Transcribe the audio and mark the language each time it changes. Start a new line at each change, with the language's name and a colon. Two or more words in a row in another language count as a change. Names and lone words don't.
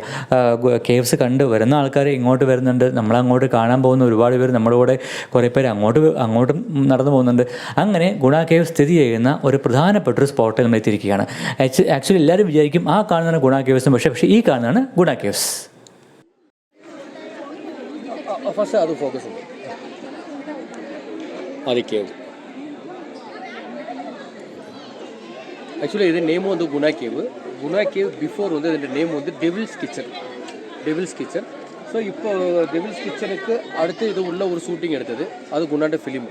Malayalam: കേവ്സ് കണ്ട് വരുന്ന ആൾക്കാർ ഇങ്ങോട്ട് വരുന്നുണ്ട്, നമ്മളങ്ങോട്ട് കാണാൻ പോകുന്ന ഒരുപാട് പേര് നമ്മുടെ കൂടെ കുറേ പേര് അങ്ങോട്ടും നടന്നു പോകുന്നുണ്ട്. അങ്ങനെ ഗുണ കേവ് സ്ഥിതി ചെയ്യുന്ന ഒരു പ്രധാനപ്പെട്ടൊരു സ്പോട്ടിൽ നമ്മൾ എത്തിയിരിക്കുകയാണ്. ആക്ച്വലി എല്ലാവരും വിചാരിക്കും ആ കാണുന്നതാണ് ഗുണ കേവ്സും, പക്ഷേ ഈ കാണുന്നതാണ് ഗുണ കേവ്സ്. ഫസ്റ്റ് അത് ഫോക്കസ് ചെയ്യും.
Tamil: அது கேவ். ஆக்சுவலி இது நேம் வந்து குணா கேவ் பிஃபோர் வந்து இதோட நேம் வந்து டெவில்ஸ் கிச்சன். ஸோ இப்போ டெவில்ஸ் கிச்சனுக்கு அடுத்து இது உள்ள ஒரு ஷூட்டிங் எடுத்தது, அது குணாண்ட ஃபிலிம்.